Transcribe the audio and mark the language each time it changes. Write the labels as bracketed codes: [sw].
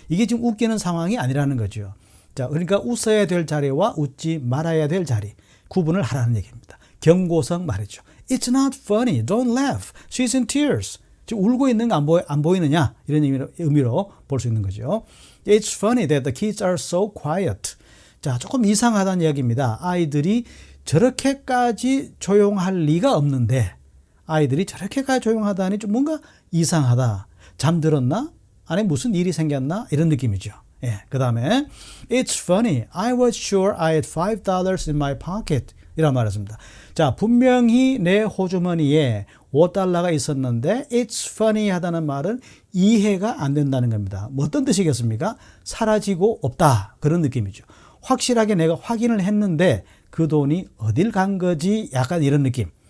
[ko] 이게 지금 웃기는 상황이 아니라는 거죠. 자, 그러니까 웃어야 될 자리와 웃지 말아야 될 자리 구분을 하라는 얘기입니다. 경고성 말이죠. [en] It's not funny. Don't laugh. She's in tears. [ko] 지금 울고 있는 거 안 보이느냐? 이런 의미로 볼 수 있는 거죠. [en] It's funny that the kids are so quiet. [ko] 자, 조금 이상하다는 이야기입니다. 아이들이 저렇게까지 조용할 리가 없는데 아이들이 저렇게까지 조용하다니 좀 뭔가 이상하다. 잠들었나? 안에 무슨 일이 생겼나? 이런 느낌이죠. 예, 그 다음에 [en] It's funny. I was sure I had $5 in my pocket. [ko] 이란 말이었습니다. 자, 분명히 내 호주머니에 $5가 있었는데 [en] It's funny [ko] 하다는 말은 이해가 안 된다는 겁니다. 뭐 어떤 뜻이겠습니까? 사라지고 없다. 그런 느낌이죠. 확실하게 내가 확인을 했는데 그 돈이 어딜 간 거지? 약간 이런 느낌.